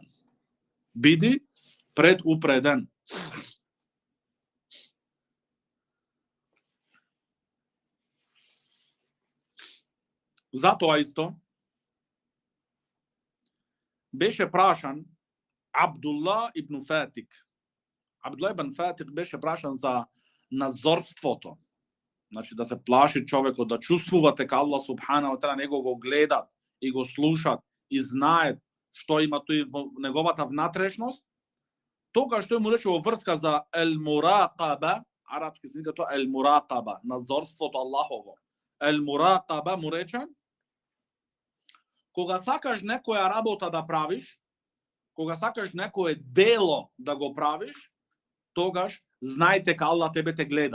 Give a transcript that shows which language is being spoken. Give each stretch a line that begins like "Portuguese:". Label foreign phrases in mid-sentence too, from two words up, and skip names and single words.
Macedonian: Биди предупреден. Затоа исто беше прашан Абдулла ибн Фатик. Абдулла ибн Фатик беше прашан за надзорството. Значи да се плаши човекот, да чувствува дека Аллах
Arabic: سبحانه وتعالى
Macedonian: него го гледат и го слушат и знаат што има тој во неговата внатрешност. Тогаш тој му рече во врска за ел-мурақаба, арапски се вика тоа ел-мурақаба, надзорството Аллахово. Ел-мурақаба му рече: кога сакаш некоја работа да правиш, кога сакаш некое дело да го правиш, тогаш знај дека Аллах тебе те гледат.